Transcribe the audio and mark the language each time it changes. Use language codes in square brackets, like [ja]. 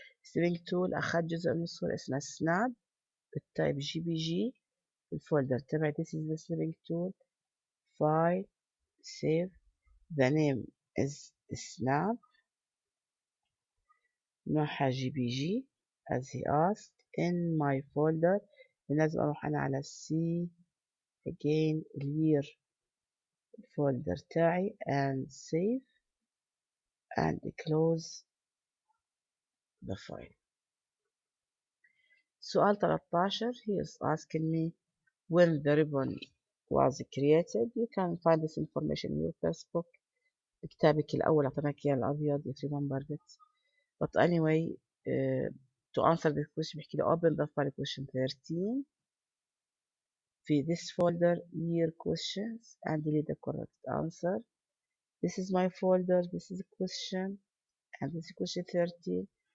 [ar] سترينج تول أخذ جزء من الصورة اسمها سناب بالتايب JPG الفولدر تبعي. [en] this is the snipping tool. file save. the name is snap [ar] نوعها [en] JPG as he asked. in my folder [ar] لازم أروح أنا على [en] C again clear [ar] الفولدر تاعي [en] and save and close the file. [ar] سؤال 13. [en] he is asking me when the ribbon was created. You can find this information in your first book. [ar] كتابك الأول أعطيناك إياه الأبيض [en] if you remember it. But anyway, to answer this question [ar] بحكي لي [en] open the file question 13 [ar] في [en] this folder year questions and delete the correct answer. This is my folder. This is a question and this is question 13.